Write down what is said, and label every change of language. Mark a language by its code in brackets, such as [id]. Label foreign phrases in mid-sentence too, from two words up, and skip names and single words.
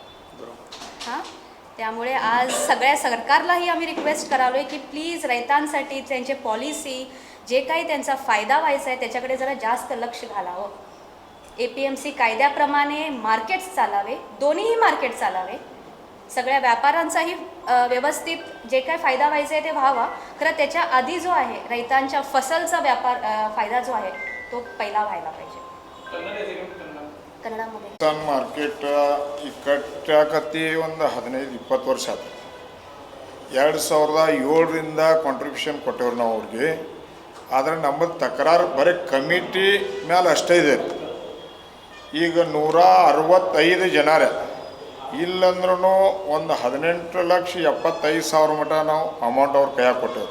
[mr] हां, त्यामुळे आज सगळ्या सरकारलाही आम्ही रिक्वेस्ट करालो आहे की प्लीज रैतांसाठी त्यांचे पॉलिसी जे काही त्यांचा फायदा व्हायचा आहे त्याच्याकडे जरा जास्त लक्ष घालावं। APMC कायद्याप्रमाणे मार्केट्स चालावे, दोन्हीही मार्केट चालावे, सगळ्या व्यापाऱ्यांचाही व्यवस्थित जे काय फायदा व्हायचा आहे ते व्हावा। खरं त्याच्या आधी जो आहे रैतांच्या फसलचा व्यापार फायदा जो आहे तो पहिला व्हायला पाहिजे। ಕನ್ನಡमध्ये [kn] ಕಿಸಾನ್ ಮಾರ್ಕೆಟ್ ಕಟ್ಟಾಕತ್ತಿ ಒಂದು 15-20 ವರ್ಷ ಆಯ್ತು। 2007ರಿಂದ ಕಾಂಟ್ರಿಬ್ಯೂಷನ್ ಕೊಟ್ಟವ್ರು ನಾವು ಅವ್ರಿಗೆ, ಆದರೆ ನಮ್ಮದು ತಕರಾರು ಬರೀ ಕಮಿಟಿ ಮೇಲೆ ಅಷ್ಟೇ ಇದೆ। ಈಗ 165 ಜನರೇ ಇಲ್ಲಂದ್ರೂ ಒಂದು 18,75,000 ಮಟ್ಟ ನಾವು ಅಮೌಂಟ್ ಅವ್ರ ಕೈಯಾಗ ಕೊಟ್ಟೇವ್ರಿ।